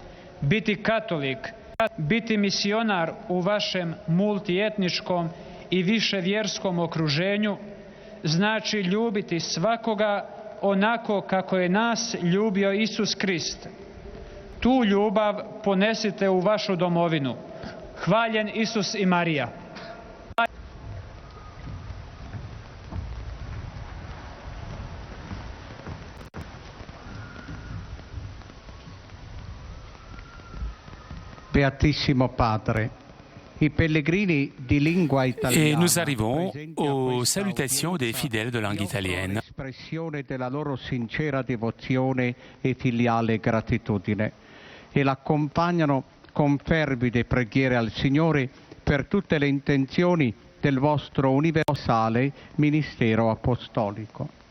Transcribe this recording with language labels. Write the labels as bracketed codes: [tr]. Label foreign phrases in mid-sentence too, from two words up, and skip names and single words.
[hr] Biti katolik Biti misionar u vašem multietničkom i viševjerskom okruženju znači ljubiti svakoga onako kako je nas ljubio Isus Krist. Tu ljubav ponesite u vašu domovinu. Hvaljen Isus i Marija. [it] Beatissimo Padre, i pellegrini di lingua italiana. [fr] Et nous arrivons aux salutations des fidèles de langue italienne. [it] Espressione della loro sincera devozione e filiale gratitudine e l'accompagnano con fervide preghiere al Signore per tutte le intenzioni del vostro universale ministero apostolico.